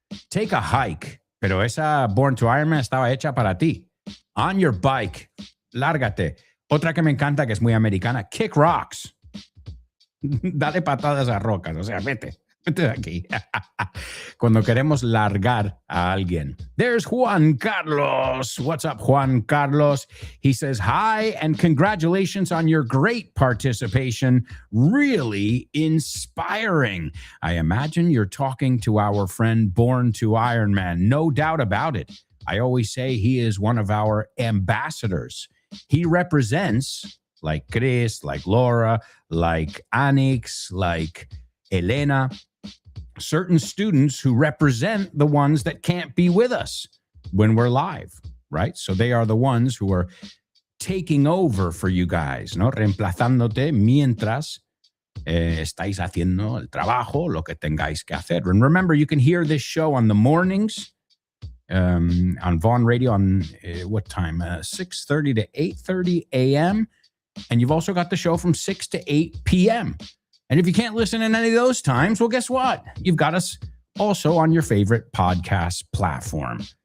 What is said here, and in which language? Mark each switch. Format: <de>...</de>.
<en>Take a hike,</en> <es>pero esa Born to Iron Man estaba hecha para ti.</es> <en>On your bike,</en> <es>lárgate. Otra que me encanta, que es muy americana,</es> <en>kick rocks.</en> <es>Dale patadas a rocas, o sea, vete de aquí. Cuando queremos largar a alguien.</es> <en>There's Juan Carlos. What's up, Juan Carlos? He says, hi, and congratulations on your great participation. Really inspiring. I imagine you're talking to our friend Born to Iron Man. No doubt about it. I always say he is one of our ambassadors. He represents, like Chris, like Laura, like Anix, like Elena, certain students who represent the ones that can't be with us when we're live, right? So they are the ones who are taking over for you guys, ¿no?</en> <es>Reemplazándote mientras estáis haciendo el trabajo, lo que tengáis que hacer.</es> <en>And remember, you can hear this show on the mornings on Vaughn Radio on what time? 6:30 to 8:30 a.m. And you've also got the show from 6 to 8 p.m. And if you can't listen in any of those times, well, guess what? You've got us also on your favorite podcast platform.</en>